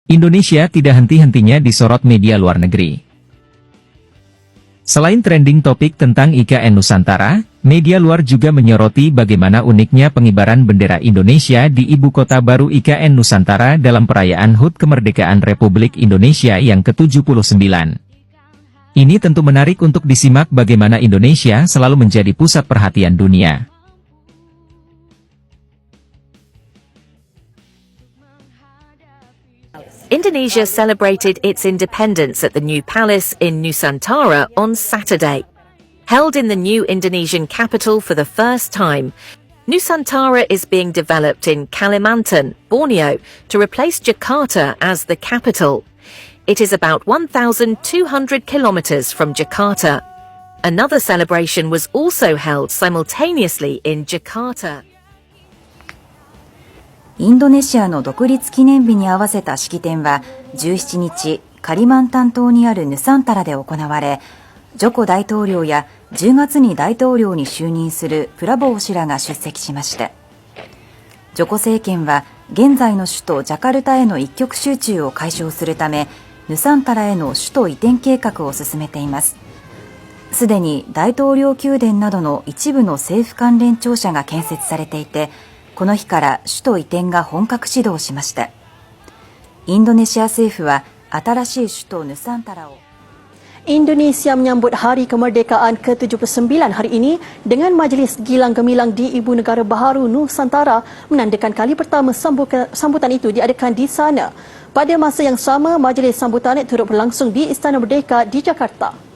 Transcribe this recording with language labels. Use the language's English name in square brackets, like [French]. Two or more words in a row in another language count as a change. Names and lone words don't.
[Indonesian] Indonesia tidak henti-hentinya disorot media luar negeri. Selain trending topik tentang IKN Nusantara, media luar juga menyoroti bagaimana uniknya pengibaran bendera Indonesia di ibu kota baru IKN Nusantara dalam perayaan HUT Kemerdekaan Republik Indonesia yang ke-79. Ini tentu menarik untuk disimak bagaimana Indonesia selalu menjadi pusat perhatian dunia. [English] Indonesia celebrated its independence at the new palace in Nusantara on Saturday. Held in the new Indonesian capital for the first time, Nusantara is being developed in Kalimantan, Borneo, to replace Jakarta as the capital. It is about 1,200 kilometers from Jakarta. Another celebration was also held simultaneously in Jakarta. [Japanese] インドネシアの独立記念日に合わせた式典は17日、カリマンタン島にあるヌサンタラで行われ、ジョコ大統領や10月に大統領に就任するプラボー氏らが出席しました。ジョコ政権は現在の首都ジャカルタへの一極集中を解消するため、ヌサンタラへの首都移転計画を進めています。すでに大統領宮殿などの一部の政府関連庁舎が建設されていて、この日から首都移転が本格始動しました。インドネシア政府は新しい首都ヌサンタラを [Malay] Indonesia menyambut Hari Kemerdekaan ke-79 hari ini dengan majlis gilang gemilang di Ibu Negara Baharu Nusantara menandakan kali pertama sambutan itu diadakan di sana. Pada masa yang sama, majlis sambutan turut berlangsung di Istana Merdeka di Jakarta.